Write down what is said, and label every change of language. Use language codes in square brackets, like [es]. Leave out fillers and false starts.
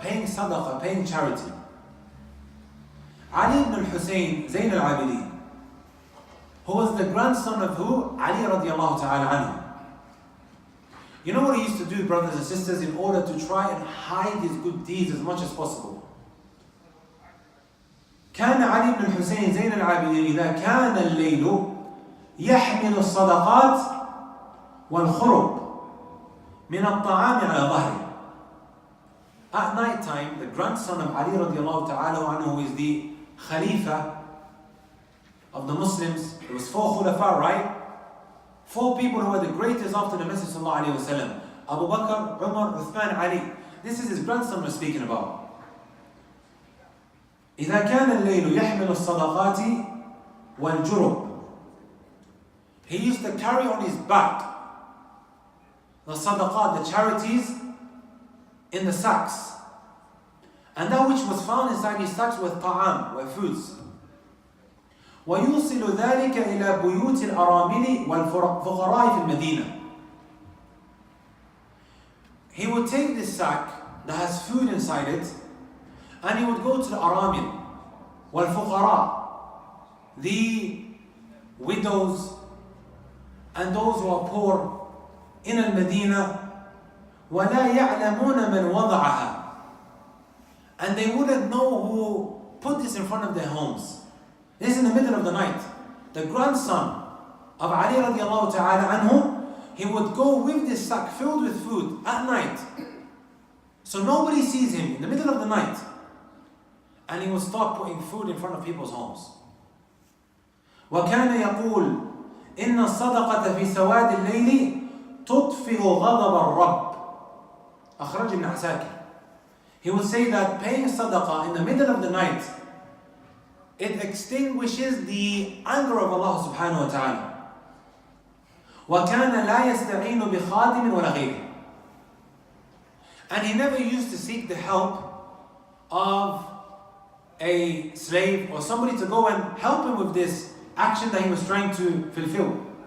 [en] Paying sadaqah, paying charity. Ali ibn al-Hussein, Zayn al-Abidin, who was the grandson of who? Ali radiallahu ta'ala anhu. You know what he used to do, brothers and sisters, in order to try and hide his good deeds as much as possible? [ar] كان علي بن الحسين زين العابدين إذا كان الليل يحمل الصدقات والخرب من الطعام على ظهره. [en] At night time, the grandson of Ali radiallahu ta'ala anhu, who is the Khalifa of the Muslims, there was 4 khulafa, right? 4 people who were the greatest after the Message sallallahu alayhi wa sallam. Abu Bakr, Umar, Uthman, Ali. This is his grandson we're speaking about. [ar] إذا كان الليل يحمل الصدقات والجرب. [en] He used to carry on his back the sadaqat, the charities, in the sacks. And that which was found inside his sacks was ta'am, were foods. [ar] ويوصل ذلك إلى بيوت الأرامل والفقراء في المدينة. [en] He would take this sack that has food inside it, and he would go to the aramil, [ar] والفقراء, [en] the widows and those who are poor in al-Medina, [ar] ولا يعلمون من وضعها. [en] And they wouldn't know who put this in front of their homes. This is in the middle of the night. The grandson of Ali radiallahu ta'ala anhu, he would go with this sack filled with food at night. So nobody sees him in the middle of the night. And he would start putting food in front of people's homes. [ar] وكان يقول إن الصدقة في سواد الليل تطفئ غضب الرب. أخرج ابن عساكر. [en] He would say that paying sadaqah in the middle of the night, it extinguishes the anger of Allah subhanahu wa ta'ala. [ar] وَكَانَ لَا يَسْتَعِينُ بِخَادِمٍ وَلَا غَيْرٍ. [en] And he never used to seek the help of a slave or somebody to go and help him with this action that he was trying to fulfill.